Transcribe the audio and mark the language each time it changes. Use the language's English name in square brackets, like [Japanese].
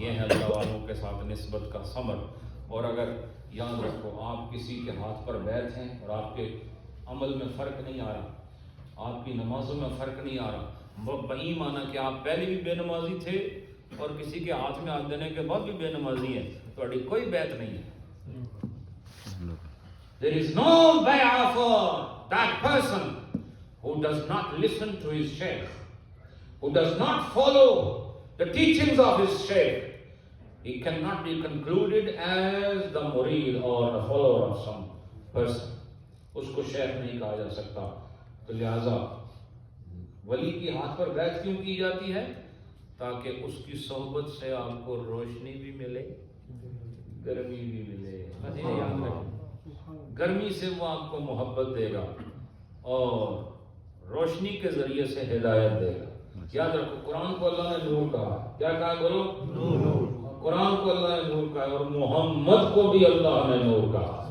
[Urdu] یہ ہے اللہ والوں کے ساتھ نسبت کا ثمر۔ اور اگر یاد رکھو آپ کسی کے ہاتھ پر بیعت ہیں اور آپ کے عمل میں فرق نہیں آ رہا، آپ کی نمازوں میں فرق نہیں آ رہا، بہی مانا کہ آپ پہلے بھی بے نمازی تھے اور کسی کے ہاتھ میں ہاتھ دینے کے بعد بھی بے نمازی ہیں، تھوڑی کوئی بیعت نہیں ہے۔ [English] There is no bay'ah for that person who does not listen to his sheikh, who does not follow the teachings of his sheikh. He cannot be concluded as the murid or a follower of some person. [Urdu] اس کو شیخ نہیں کہا جا سکتا۔ تو لہذا ولی کے ہاتھ پر بیعت کیوں کی جاتی ہے؟ تاکہ اس کی صحبت سے آپ کو روشنی بھی ملے، گرمی بھی ملے۔ بس یہ یاد رکھیں، گرمی سے وہ آپ کو محبت دے گا اور روشنی کے ذریعے سے ہدایت دے گا۔ یاد رکھو قرآن کو اللہ نے نور کہا، کیا کہا بولو؟ نور۔ قرآن کو اللہ نے نور کہا اور محمد کو بھی اللہ نے نور کہا۔